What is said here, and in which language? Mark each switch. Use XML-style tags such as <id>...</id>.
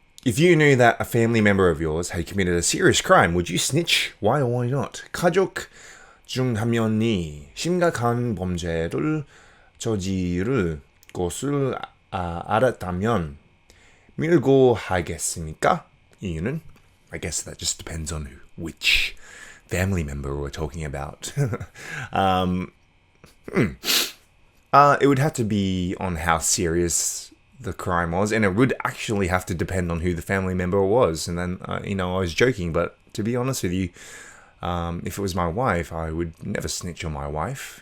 <en>If you knew that a family member of yours had committed a serious crime, would you snitch? Why or why not?</en> <ko>가족 중 한 명이 심각한 범죄를 저지를 것을 알았다면 밀고 하겠습니까? 이유는?</ko> <en>I guess that just depends on which family member we're talking about. It would have to be on how serious the crime was, and it would actually have to depend on who the family member was. And then, I was joking, but to be honest with you, if it was my wife, I would never snitch on my wife.</en>